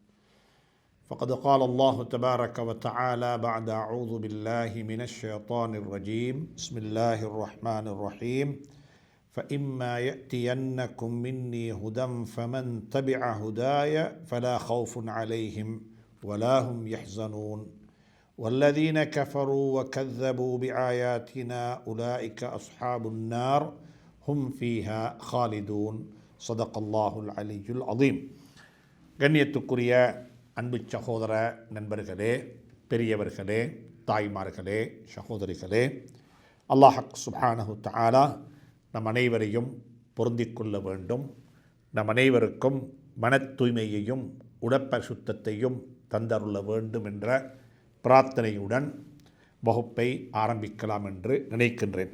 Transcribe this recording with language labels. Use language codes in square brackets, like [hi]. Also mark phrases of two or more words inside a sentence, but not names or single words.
[ar] فقد قال الله تبارك وتعالى بعد أعوذ بالله من الشيطان الرجيم بسم الله الرحمن الرحيم فإما يأتينكم مني هدى فمن تبع هداي فلا خوف عليهم ولا هم يحزنون والذين كفروا وكذبوا بآياتنا أولئك أصحاب النار هم فيها خالدون صدق الله العلي العظيم. [ta] கண்ணியத்துக்குரிய அன்பு சகோதர நண்பர்களே, பெரியவர்களே, தாய்மார்களே, சகோதரிகளே, [ar] الله سبحانه تعالى [ta] நம் அனைவரையும் பொருந்திக் கொள்ள வேண்டும். நம் அனைவருக்கும் மன தூய்மையையும் உடற்பரிசுத்தத்தையும் தந்தருள வேண்டும் என்ற பிரார்த்தனையுடன் வகுப்பை ஆரம்பிக்கலாம் என்று நினைக்கின்றேன்.